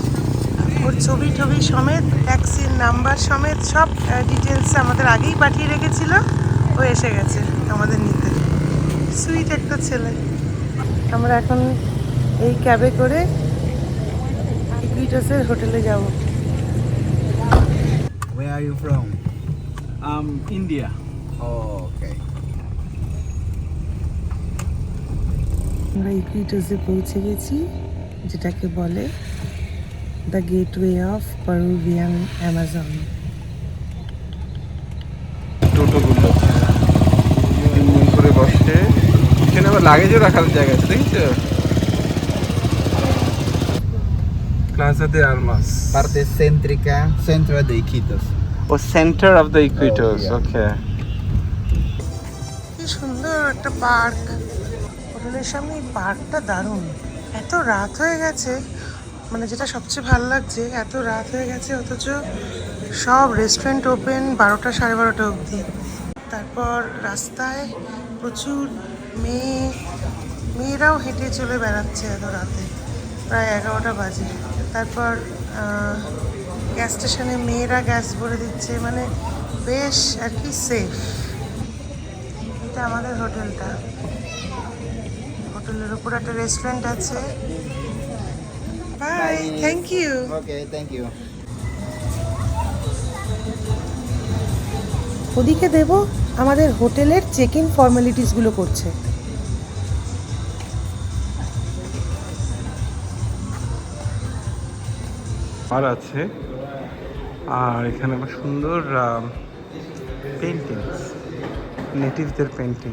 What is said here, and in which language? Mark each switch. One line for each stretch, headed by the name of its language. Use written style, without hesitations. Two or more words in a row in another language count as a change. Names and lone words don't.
Bangla: ওর ছবি টবি সমেত, ট্যাক্সির নাম্বার সমেত সব ডিটেলস আমাদের আগেই পাঠিয়ে রেখেছিল। ও এসে গেছে আমাদের নিতে, সুইট একটা ছেলে। আমরা এখন এই ক্যাবে করে ইকুইটসের হোটেলে যাব।
English: Where are you from? India. Okay.
Bangla: আমরা ইকুইটসে পৌঁছে গেছি, যেটাকে বলে
English: the gateway of Peruvian Amazon.
Bangla: টোটোগুলো 3 জন করে বসছে, এখানে আবার লাগেজও রাখার জায়গা আছে, দেখেছো?
Spanish: Plaza de Armas. Parte céntrica, centro de Iquitos.
English: oh center of the Equators, yeah. ওকে।
Bangla: কি সুন্দর একটা পার্ক, হোটেলের সামনে এই পার্কটা দারুণ। এত রাত হয়ে গেছে, মানে যেটা সবচেয়ে ভালো লাগছে, এত রাত হয়ে গেছে অথচ সব
English: restaurant open
Bangla: 12টা 12:30 অবধি। তারপর রাস্তায় প্রচুর মেয়েরাও হেঁটে চলে বেড়াচ্ছে এত রাতে, প্রায় 11টা বাজে। তারপর
English: gas station
Bangla: মেয়েরা গ্যাস ভরে দিচ্ছে, মানে বেশ আর কি সেফ। এটা আমাদের হোটেলটা, হোটেলের উপর একটা রেস্টুরেন্ট আছে।
English: bye, thank you. Okay, thank you.
Bangla: ওদিকে দেব আমাদের হোটেলের
English: check in formalities
Bangla: করছে। আর আছে, আর এখানে আবার সুন্দর পেন্টিংস, নেটিভদের পেন্টিং।